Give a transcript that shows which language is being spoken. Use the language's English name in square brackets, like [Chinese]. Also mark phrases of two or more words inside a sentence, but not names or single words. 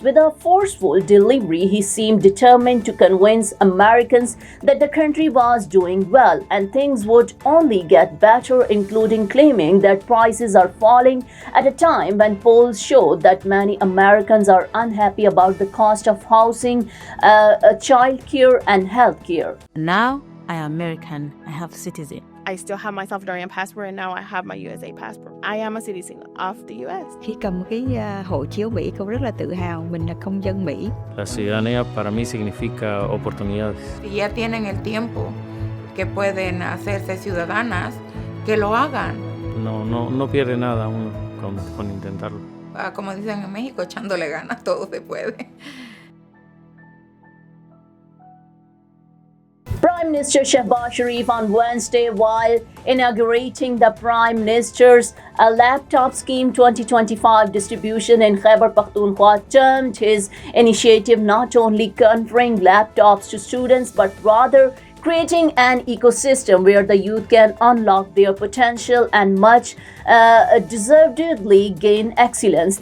[English] With a forceful delivery, he seemed determined to convince Americans that the country was doing well and things would only get better, including claiming that prices are falling at a time when polls show that many Americans are unhappy about the cost of housing, child care, and health care. Now I am American. I have citizen. I still have my Salvadorian passport and now I have my USA passport. I am a citizen of the US. [Vietnamese] Khi cầm cái hộ chiếu Mỹ, con rất là tự hào mình là công dân Mỹ. [Spanish] La ciudadanía para mí significa oportunidades. Si ya tienen el tiempo que pueden hacerse ciudadanas, que lo hagan. No pierde nada uno con intentarlo. Como dicen en México, echándole ganas, todo se puede. [English] Prime Minister Shehbaz Sharif on Wednesday, while inaugurating the Prime Minister's Laptop Scheme 2025 distribution in Khyber Pakhtunkhwa, termed his initiative not only conferring laptops to students but rather creating an ecosystem where the youth can unlock their potential and much deservedly gain excellence.